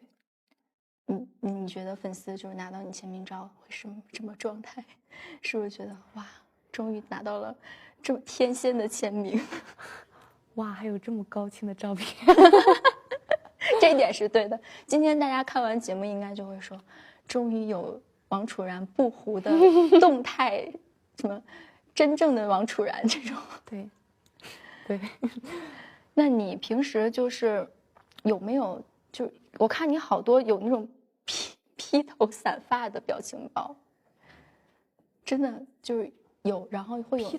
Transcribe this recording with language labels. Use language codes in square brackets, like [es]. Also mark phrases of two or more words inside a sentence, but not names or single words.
[zh] 你覺得粉絲就是拿到你簽名照會什麼狀態？是不是覺得哇，終於拿到了這麼天仙的簽名？哇，還有這麼高清的照片，這一點是對的。今天大家看完節目應該就會說，終於有王楚然不糊的動態，什麼真正的王楚然這種。對，那你平時就是有沒有，就我看你好多有那種披頭散髮的表情包，真的就是有，然後会有